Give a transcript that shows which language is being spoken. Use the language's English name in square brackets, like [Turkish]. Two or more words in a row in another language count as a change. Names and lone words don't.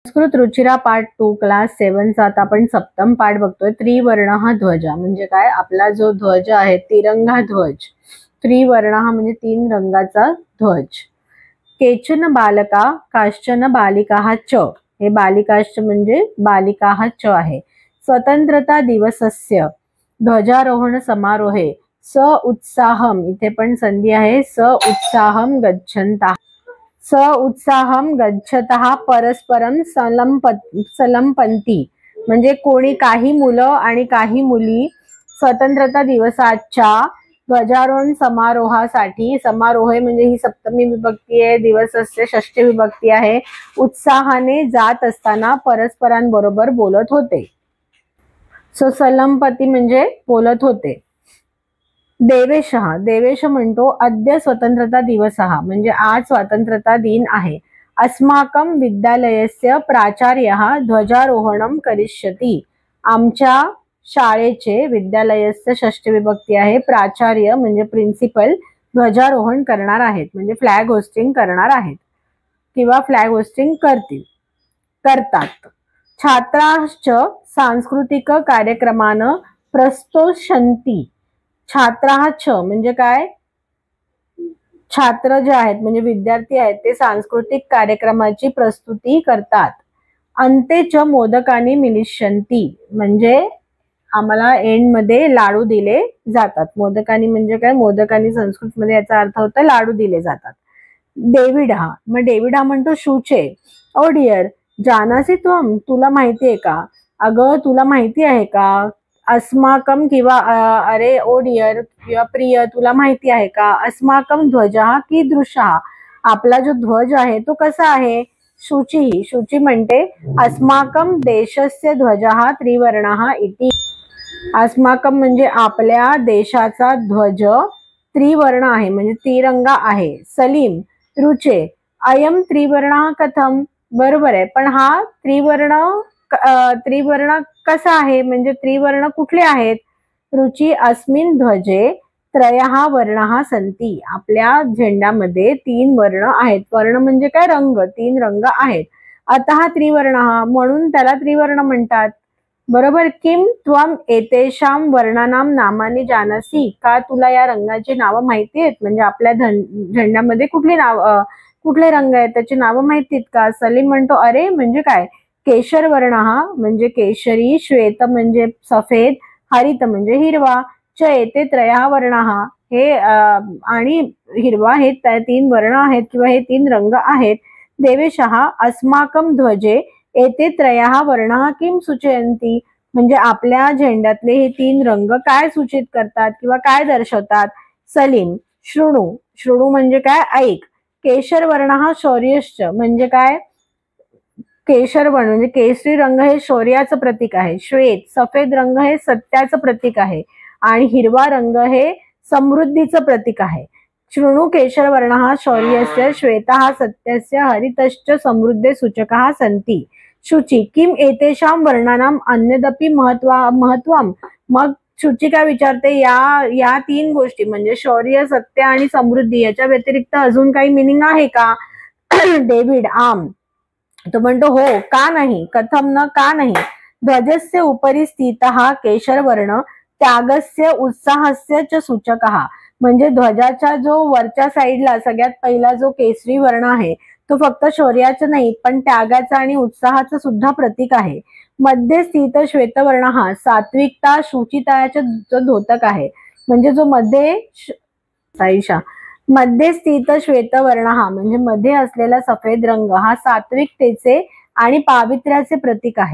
[Marathi] संस्कृत रुचिरा पार्ट 2 क्लास 7 चा आता आपण सप्तम पाठ बघतोय. त्रिवर्ण हा ध्वज म्हणजे काय, आपला जो ध्वज आहे तिरंगा ध्वज. त्रिवर्ण हा म्हणजे 3 रंगाचा ध्वज. [Sanskrit] केचन बालका काश्चन बालिका च, [Marathi] हे बालिकाश्च म्हणजे बालिका हा च आहे. [Sanskrit] स्वतंत्रता दिवसस्य ध्वजारोहण समारोहे स उत्साहम, [Marathi] इथे पण संधी आहे, [Sanskrit] स उत्साहम गच्छन्ता, स उत्साहम गच्छतः परस्परम सलंपंती, [Marathi] म्हणजे कोणी काही मुलं आणि काही मुली स्वतंत्रता दिवसाच्या ध्वजारोहण समारोहासाठी, समारोह म्हणजे ही सप्तमी विभक्ती आहे, दिवसस्य षष्ठी विभक्ती आहे, उत्साहाने जात असताना परस्परांबरोबर बोलत होते. सो सलंपती म्हणजे बोलत होते. देवेशः, देवेश म्हणतो [Sanskrit] अद्य स्वतंत्रता दिवसः [Marathi] म्हणजे आज स्वातंत्र्यता दिन आहे. [Sanskrit] अस्माकं विद्यालयस्य प्राचार्यः ध्वजारोहणं करिष्यति, [Marathi] आमच्या शाळेचे, विद्यालयस्य षष्ठी विभक्ती आहे, प्राचार्य म्हणजे प्रिन्सिपल ध्वजारोहण करणार आहेत, म्हणजे [English] flag hoisting [Marathi] करणार आहेत किंवा [English] flag hoisting [Marathi] करतात. [Sanskrit] छात्राश्च सांस्कृतिक कार्यक्रमान प्रस्तोषन्ति, [Marathi] छात्राच म्हणजे काय, छात्र जे आहेत म्हणजे विद्यार्थी आहेत ते सांस्कृतिक कार्यक्रमाची प्रस्तुती करतात. [Sanskrit] अंते च मोदकानी मिलिष्यन्ति, [Marathi] म्हणजे आम्हाला एंड मध्ये लाडू दिले जातात. मोदकानी म्हणजे काय, मोदकानी संस्कृत मध्ये याचा अर्थ होता लाडू दिले जातात. डेव्हिड हा, मग डेव्हिड हा म्हणतो शूचे, [English] oh dear [Sanskrit] जानासी त्वम, [Marathi] तुला माहिती आहे का, अगं तुला माहिती आहे का. अस्माकम किंवा अरे [English] oh dear [Marathi] किंवा प्रिय तुला माहिती आहे का. [Sanskrit] अस्माकम ध्वजः कीदृशः, [Marathi] आपला जो ध्वज आहे तो कसा आहे. शुची, शुची म्हणते [Sanskrit] अस्माकम देशस्य ध्वजः त्रिवर्णः इति, [Marathi] अस्माकम म्हणजे आपल्या देशाचा ध्वज त्रिवर्ण आहे म्हणजे तिरंगा आहे. सलीम, [Sanskrit] रुचे अयम त्रिवर्णः कथम, [Marathi] बरोबर आहे, पण हा त्रिवर्ण कसा आहे, म्हणजे त्रिवर्ण कुठले आहेत. [Sanskrit] रुची अस्मिन् ध्वजे त्रयः वर्णः सन्ति, [Marathi] आपल्या झेंड्यामध्ये 3 वर्ण आहेत. वर्ण म्हणजे काय, रंग, 3 रंग आहेत. [Sanskrit] अतः त्रिवर्णः, [Marathi] म्हणून त्याला त्रिवर्ण म्हणतात. बरोबर. [Sanskrit] किम त्वम एतेषां वर्णानां नामानि जानासि, [Marathi] का तुला या रंगाची नावं माहिती आहेत, म्हणजे आपल्या झेंड्यामध्ये कुठले रंग आहेत त्याची नावं माहितीत का. सलीम म्हणतो अरे म्हणजे काय, केशर वर्ण हा म्हणजे केशरी, श्वेत म्हणजे सफेद, हरित म्हणजे हिरवा, [Sanskrit] च येते त्रया वर्ण हा, [Marathi] हे आणि हिरवा हे 3 वर्ण आहेत किंवा हे 3 रंग आहेत. [Sanskrit] देवेशः अस्माकं ध्वजे येते त्रयः वर्णः किम सूचयन्ति, [Marathi] म्हणजे आपल्या झेंड्यातले हे 3 रंग काय सूचित करतात किंवा काय दर्शवतात. सलीम शृणु, शृणु म्हणजे काय, ऐक. [Sanskrit] केशर वर्णः शौर्यश्च, [Marathi] म्हणजे काय, केशर वर्ण म्हणजे केशरी रंग हे शौर्याचं प्रतीक आहे. श्वेत, सफेद रंग हे सत्याचं प्रतीक आहे आणि हिरवा रंग हे समृद्धीचं प्रतीक आहे. [Sanskrit] शृणु केशर वर्णः शौर्यस्य, श्वेतः सत्यस्य, हरितश्च समृद्धे सूचकः सन्ति. शुचि किम एतेषां वर्णानां अन्यदपि महत्वम, [Marathi] मग शुची काय विचारते, या 3 गोष्टी म्हणजे शौर्य, सत्य आणि समृद्धी याच्या व्यतिरिक्त अजून काही मिनिंग आहे का. डेव्हिड आम, तो म्हणतो हो, का नाही, [Sanskrit] कथम न, [Marathi] का नाही. [Sanskrit] ध्वजस्य उपरि स्थितः केशर वर्ण त्यागस्य उत्साहस्य च सूचकः, [Marathi] म्हणजे ध्वजाच्या जो वरच्या साईडला सगळ्यात पहिला जो केसरी वर्ण आहे तो फक्त शौर्याचं नाही पण त्यागाचा आणि उत्साहाचं सुद्धा प्रतीक आहे. [Sanskrit] मध्ये स्थित श्वेतवर्ण [Marathi] हा सात्विकता, शुचिताचं जो द्योतक आहे, म्हणजे जो [Sanskrit] मध्ये स्थित श्वेतवर्ण [Marathi] हा म्हणजे मध्ये असलेला सफेद रंग हा सात्विकतेचे आणि पावित्र्याचे प्रतीक आहे.